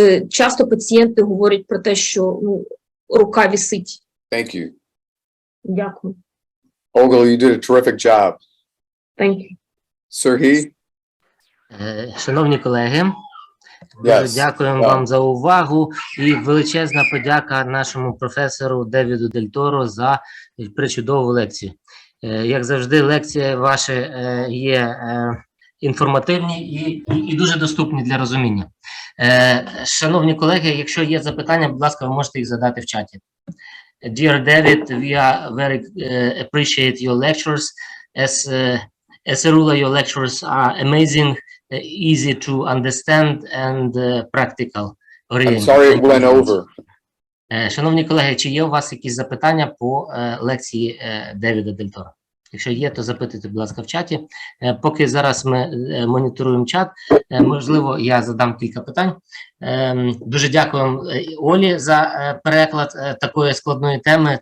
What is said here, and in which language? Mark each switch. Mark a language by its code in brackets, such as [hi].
[uk] Часто пацієнти говорять про те, що рука висить. [en] Thank you. [uk] Дякую. [en] Olga, you did a terrific job. Thank you. Serhii? [uk] Шановні колеги, дуже дякуємо вам за увагу і величезна подяка нашому професору Девіду Дель Торо за причудову лекцію. Як завжди, лекції ваші є інформативні і дуже доступні для розуміння. Шановні колеги, якщо є запитання, будь ласка, ви можете їх задати в чаті. [en] Dear David, we are very appreciate your lectures. As a rule, your lectures are amazing, easy to understand and practical. I'm sorry it went over. [uk] Шановні колеги, чи є у вас якісь запитання по лекції Девіда Дель Торо? Якщо є, то запитуйте, будь ласка, в чаті. Поки зараз ми моніторуємо чат, можливо, я задам кілька питань. Дуже дякую Олі за переклад такої складної теми.